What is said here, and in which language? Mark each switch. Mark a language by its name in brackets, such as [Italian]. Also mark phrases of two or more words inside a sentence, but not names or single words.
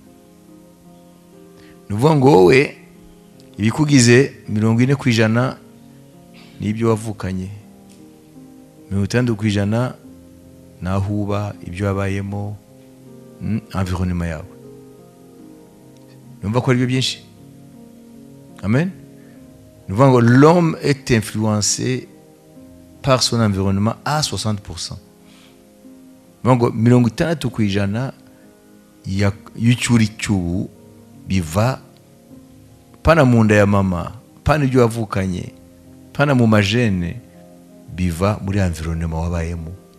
[Kinyarwanda] Nuvuga ngo wowe ibikugize 40% n'ibyo wavukanye, 60% naho uba, ibyo wabayemo, environnement yawe. Numva ko ari byo byinshi. [French] Amen. [Kinyarwanda] Nuvuga ngo [French] l'homme est influencé par son environnement à 60%. [Kinyarwanda] Ngo 60% y'ucyuri cy'ubu biva pana mu nda ya mama, pana ibyo wavukanye, pana mu majene, biva muri environnement wabayemo,